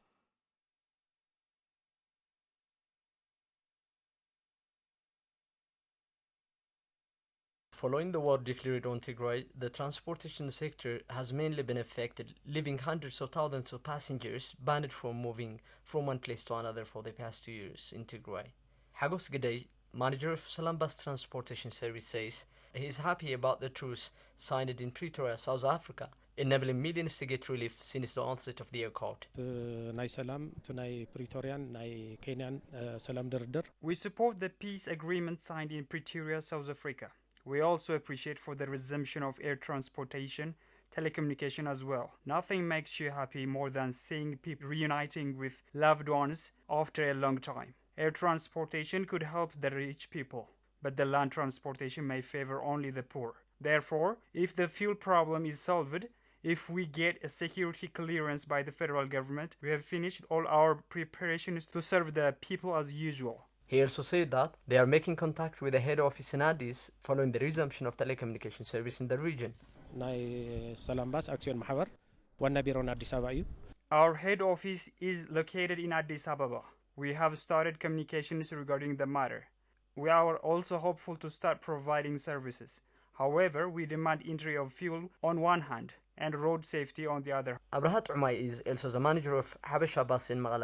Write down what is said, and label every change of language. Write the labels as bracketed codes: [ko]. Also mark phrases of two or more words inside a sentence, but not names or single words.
[en] Following the war declared on Tigray, the transportation sector has mainly been affected, leaving hundreds of thousands of passengers banned from moving from one place to another for the past 2 years in Tigray. Hagos Gidey, manager of Salam Bus Transportation Service, says he is happy about the truce signed in Pretoria, South Africa, enabling millions to get relief since the onset of the accord. [ti] ናይ ሰላም እቲ ናይ ፕሪቶሪያን ናይ ኬንያን ሰላም ድርድር [en] We support the peace agreement signed in Pretoria, South Africa. We also appreciate for the resumption of air transportation, telecommunication as well. Nothing makes you happy more than seeing people reuniting with loved ones after a long time. Air transportation could help the rich people, but the land transportation may favor only the poor. Therefore, if the fuel problem is solved, if we get a security clearance by the federal government, we have finished all our preparations to serve the people as usual. He also said that they are making contact with the head office in Addis following the resumption of telecommunication service in the region. [ti] ናይ ሰላም ባስ አክሲዮን ማህበር ዋና ቢሮን አዲስ አበባ እዩ [en] Our head office is located in Addis Ababa. We have started communications regarding the matter. We are also hopeful to start providing services. However, we demand entry of fuel on one hand and road safety on the other. Abrahat Umay is also the manager of Habesha Bus in Magala.